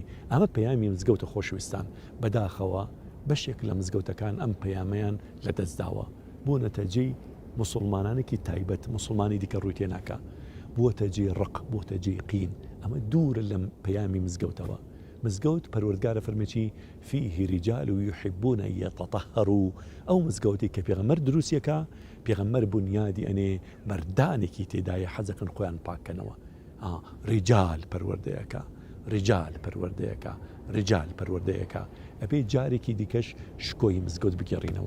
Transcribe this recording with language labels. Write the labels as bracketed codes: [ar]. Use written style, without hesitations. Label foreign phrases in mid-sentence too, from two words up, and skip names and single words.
[ckb] ئەمە پەیامی مزگەوتە خۆشەویستان. بەداخەوە بەشێک لە مزگەوتەکان ئەم پەیامەیان لە دەستداوە بۆ نەتەجەی مسلمانانێکی تایبەت، مسلمانی دیکە ڕووی تێناکە، بووەتە جێی ڕق، بووەتە جێی قین. ئەمە دوورە لەم پەیامی مزگەوتەوە. مزگەوت پەروەردگارە فەرمێکی [ar] فیه رجال یحبون أن يتطهروا. [ckb] ئەو مزگەوتی کە پێغەمبەر دروستیەکە، پێغەمبەر بنیادی ئەنێ مەردانێکی تێدایە حەزەکەن خۆیان پاکەنەوە. ڕیجال پەروەردەیەکە، ڕیجال پەروەردەیەکە، ڕیجال پەروەردەیەکە. ئەبێ جارێکی دیکەش شکۆی مزگەوت بگەڕینەوە.